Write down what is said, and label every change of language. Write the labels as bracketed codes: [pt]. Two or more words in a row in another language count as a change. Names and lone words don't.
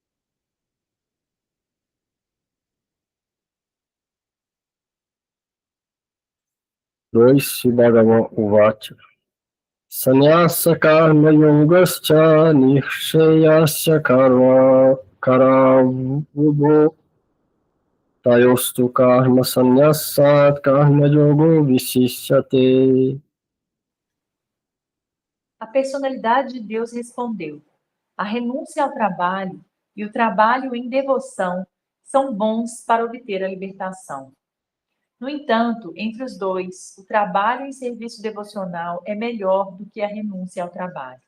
[pt] 2, [sa] भगवान् उवाच. सन्न्यास कर्म योगश्च निःश्रेयस करावुभौ तयोस्तु कर्म संन्यासात् कर्म योगो विशिष्यते. [pt] A personalidade de Deus respondeu: a renúncia ao trabalho e o trabalho em devoção são bons para obter a libertação. No entanto, entre os dois, o trabalho em serviço devocional é melhor do que a renúncia ao trabalho.